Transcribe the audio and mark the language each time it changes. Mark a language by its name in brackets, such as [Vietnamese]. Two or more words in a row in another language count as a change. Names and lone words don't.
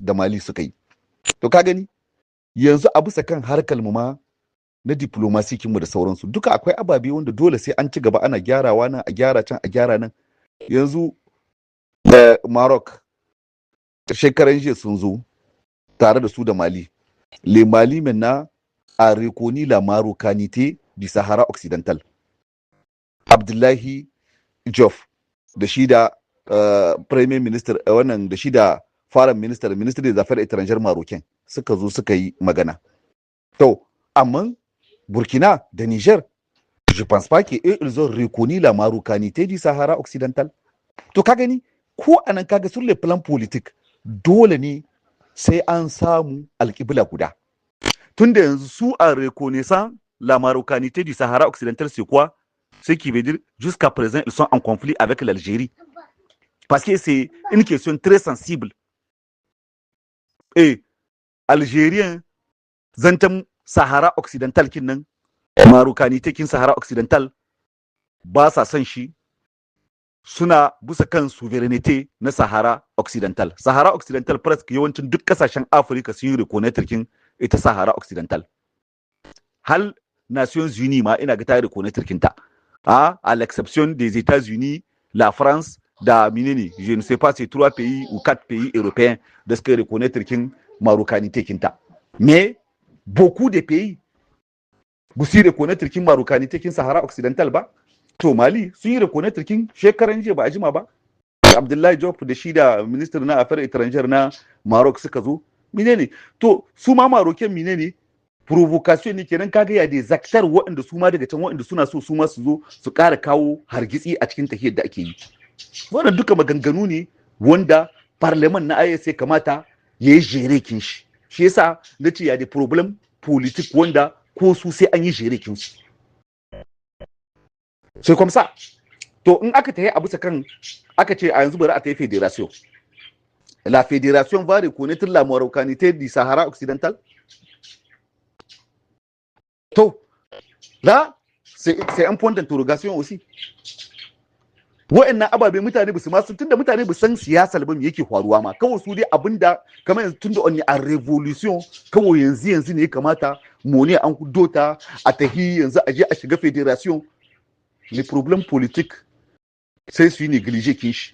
[Hausa] da Mali suka yi to ka gani yanzu a bisa kan harkar mu ma na diplomasi kinmu da sauransu duka akwai ababe wanda dole sai an ci gaba ana gyarawa nan a gyara can a gyara nan yanzu Maroc shekaran jiya sun zo tare da su da Mali [French] le Mali maintenant a reconnu la marocanité du Sahara occidental [Hausa] Abdullahi Diouf da shi da premier minister wannan da shi da [English] foreign minister [French] des affaires étrangères marocain [Hausa] suka zo suka yi magana to amma Burkina da Niger, [French] je pense pas qu'ils ont reconnu la marocanité du Sahara occidental. [Hausa] To ka gani, ko anan kaga [French] sur le plan politique, [Hausa] dole ne sai an samu alƙibla guda. Tunda yanzu su [French] a reconnaissant la marocanité du Sahara occidental, c'est quoi? Ce qui veut dire, jusqu'à présent, ils sont en conflit avec l'Algérie. Parce que c'est une question très sensible. Et Algériens, [Hausa] zantem Sahara occidental kin nan marocanité kin Sahara occidental ba sa son shi suna busa kan sovereignty na Sahara occidental. Sahara occidental presque yawancin duk kasashen Afirka sun yi reconnaître kin ita Sahara occidental. Hal Nations Unies ma ina ga ta reconnaître kin ta. [French] À l'exception des États-Unis, la France [Hausa] da minini, [French] je ne sais pas si 3 pays ou 4 pays européens [Hausa] da suka [French] reconnaître kin marocanité kin ta. Mais beaucoup de pays [Hausa] bu su yi reconnaître kin Marocanité kin Sahara Occidental ba. To Mali sun yi reconnaître kin shekaran jiya ba a jima ba. Abdullahi Diop da shi da minister na [French] affaires étrangères [Hausa] na Maroc suka zo. Menene? To su ma Marocain menene? Provocation ne kenan kaga ya [French] des acteurs [Hausa] waɗanda su ma daga can waɗanda suna so su ma su zo su ƙara kawo hargitsi a cikin tahiyar da ake yi. Wannan duka maganganu ne wanda parlement na IS ya kamata ya yi jere kin shi. Shi yasa na ce ya da [French] problem politique [Hausa] wanda ko su sai an yi jere kin su. Sai kuma sa to in aka tayi a bisa kan aka ce a yanzu bari a tayi fédération. [French] La fédération va reconnaître la Marocanité du Sahara occidental. To là c'est un point d'interrogation aussi. [Hausa] Wa'annan ababe mutane ba su ma tunda mutane ba san siyasar ba me yake faruwa ma kawai su dai abinda kamar yanzu tunda [French] on a revolution [Hausa] kawai yanzu ne ya kamata mu ne an dota a tahi yanzu a je a shiga fédération. [French] Les problèmes politiques [Hausa] sai su yi négligé kin shi.